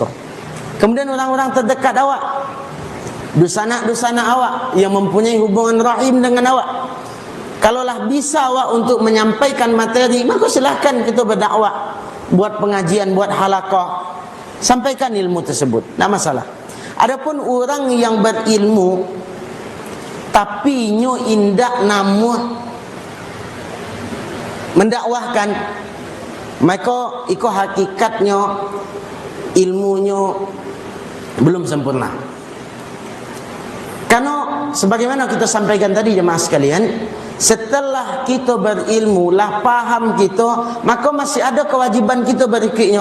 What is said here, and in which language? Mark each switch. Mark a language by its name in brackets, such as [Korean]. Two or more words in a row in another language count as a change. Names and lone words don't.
[Indonesian] Kemudian orang-orang terdekat awak, dusana-dusana awak yang mempunyai hubungan rahim dengan awak, kalaulah bisa awak untuk menyampaikan materi, maka silahkan kita berdakwah, buat pengajian, buat halaqah, sampaikan ilmu tersebut, tidak masalah. Adapun orang yang berilmu tapi [Minangkabau] nyo indak namu [Indonesian] mendakwahkan, maka iko hakikatnya ilmunyo belum sempurna. Karena sebagaimana kita sampaikan tadi jemaah sekalian, setelah kita berilmu, lah paham kita, maka masih ada kewajiban kita berikutnya.